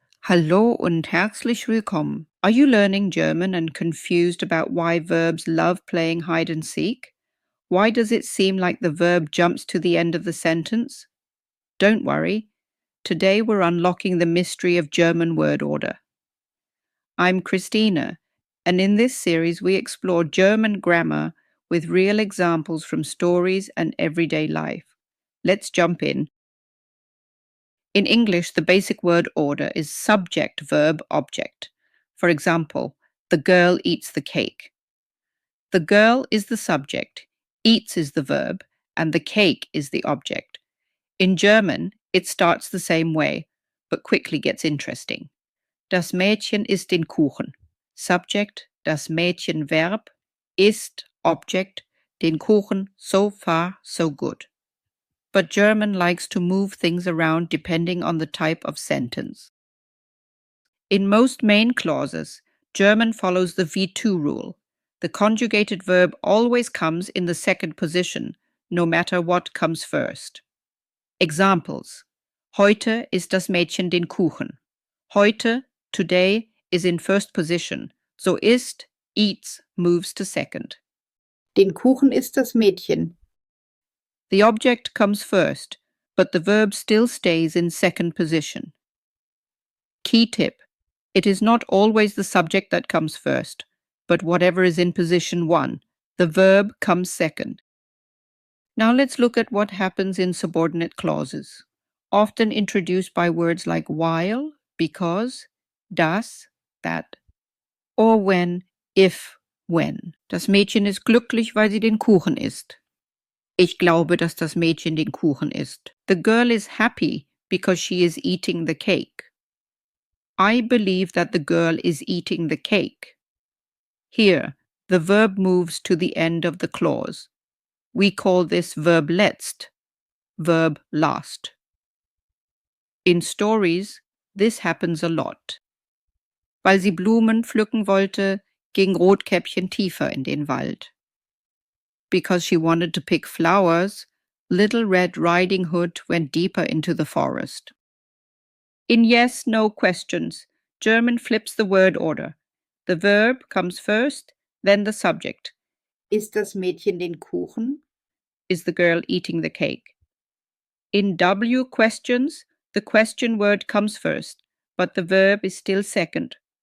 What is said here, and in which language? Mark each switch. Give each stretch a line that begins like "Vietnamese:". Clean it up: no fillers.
German: Hallo und herzlich willkommen.
English: Are you learning German and confused about why verbs love playing hide and seek? Why does it seem like the verb jumps to the end of the sentence? Don't worry. Today we're unlocking the mystery of German word order. I'm Christina, and in this series we explore German grammar with real examples from stories and everyday life. Let's jump in. In English, the basic word order is subject-verb-object. For example, the girl eats the cake. The girl is the subject, eats is the verb, and the cake is the object. In German, it starts the same way, but quickly gets interesting.
German: Das Mädchen isst den Kuchen.
English: Subject,
German: das Mädchen
English: Verb, isst Object,
German: den Kuchen,
English: so far, so good. But German likes to move things around depending on the type of sentence. In most main clauses, German follows the V2 rule. The conjugated verb always comes in the second position, no matter what comes first. Examples.
German: Heute isst das Mädchen den Kuchen.
English: Heute, today, is in first position, so isst, eats, moves to second.
German: Den Kuchen isst das Mädchen.
English: The object comes first, but the verb still stays in second position. Key tip: it is not always the subject that comes first, but whatever is in position 1. The verb comes second. Now let's look at what happens in subordinate clauses, often introduced by words like while, because, das, that, or when, if, when.
German: Das Mädchen ist glücklich, weil sie den Kuchen isst. Ich glaube, dass das Mädchen den Kuchen isst.
English: The girl is happy because she is eating the cake. I believe that the girl is eating the cake. Here, the verb moves to the end of the clause. We call this verb letzt, verb last. In stories, this happens a lot.
German: Weil sie Blumen pflücken wollte, ging Rotkäppchen tiefer in den Wald.
English: Because she wanted to pick flowers, Little Red Riding Hood went deeper into the forest. In yes, no questions, German flips the word order. The verb comes first, then the subject.
German: Isst das Mädchen den Kuchen?
English: Is the girl eating the cake? In W questions, the question word comes first, but the verb is still second.